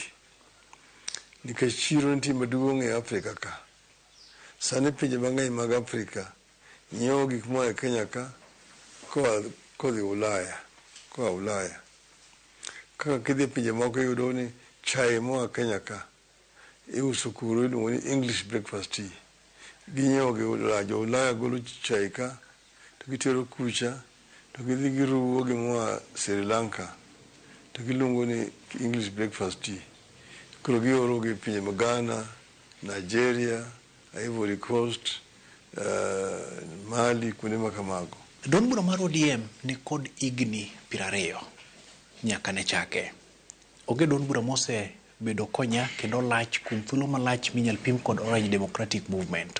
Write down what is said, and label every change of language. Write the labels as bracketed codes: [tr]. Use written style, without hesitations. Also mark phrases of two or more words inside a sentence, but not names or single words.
[luo] Nikech chiro nitie maduong' e Afrika ka. Sani pinje mang'eny mag Afrika nyiewo gik moa e Kenya ka kodhi Ulaya. Kaka kidhi pinje moko yudo ni chai moa Kenya ka iuso kuro iluongo ni English breakfast tea. Ginyiewo gi Ulaya, jo Ulaya golo chai ka to gitero kucha to gidhi giruwo gimoa Sri Lanka to giluongo ni English breakfast tea. Koro gioro gi pinje mag Ghana, Nigeria, Ivory Coast, Mali, kuonde ma kamago. Duond bura mar ODM ni kod higni 20 nyaka ne chake. Onge duond bura mosebedo konya kendo lach kuom thuolo malach minyal pim kod Orange Democratic Movement.